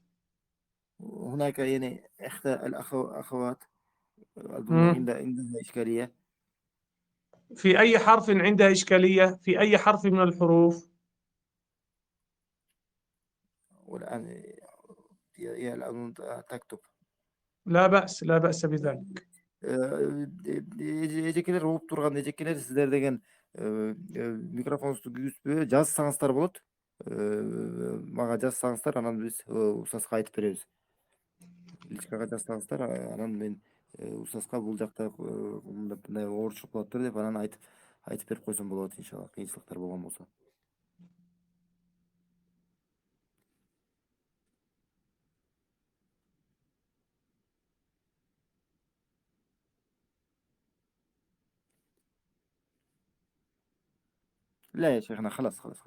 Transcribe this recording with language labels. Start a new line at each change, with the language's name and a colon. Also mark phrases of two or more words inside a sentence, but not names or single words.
Arabic: هناك يعني إحدى الأخوات أظن عندها إشكالية. في أي حرف عندها إشكالية؟ في أي حرف من الحروف؟ والآن هي الآن تكتب. لا بأس، لا بأس بذلك.
Kyrgyz: эжекелер угуп турган эжекелер сиздер деген микрофонуңузду күйгүзбөй жазсаңыздар болот. Мага жазсаңыздар анан биз устазга айтып беребиз. Личкага жазсаңыздар анан мен устазга бул жакта мындай оорчулук болуптур деп анан айтып берип койсом болот иншалла, кыйынчылыктар болгон болсо.
Arabic: لا يا شيخنا خلاص.